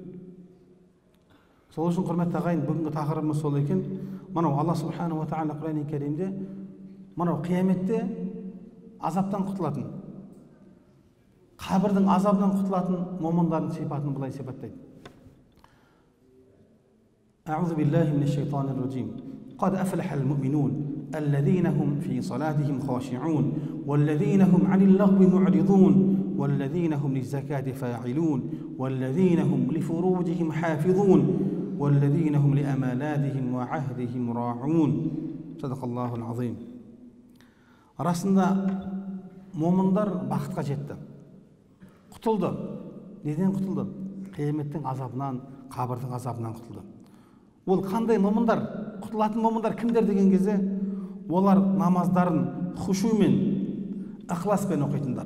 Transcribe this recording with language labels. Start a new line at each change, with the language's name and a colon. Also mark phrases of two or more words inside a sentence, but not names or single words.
Kazakh: Сол үшін құрметті ағайын, бүгінгі тақырыбымыз сол екен. Мынау Алла
Arabic: سبحانه وتعالى
Kazakh: Құран-ы Кәрімде мынау қияметте азаптан құтылатын, қабірдің азабынан құтылатын момындардың сипатын былай сипаттайды.
Arabic: أعوذ بالله من الشيطان الرجيم. قد أفلح المؤمنون الذين هم في صلاتهم خاشعون والذين هم عن اللغو معرضون والذين هم للزكاة فاعلون والذين هم لفروجهم حافظون والذين هم لأماناتهم وعهدهم راعون. صدق الله العظيم.
Kazakh: Арасында момындар бақытқа жетті. Құтылды. Неден құтылды? Қияметтің азабынан, қабірдің азабынан құтылды. Ол қандай момындар? Құтылатын момындар кімдер деген кезде, олар намаздарын хушумен, ықыласпен оқитындар.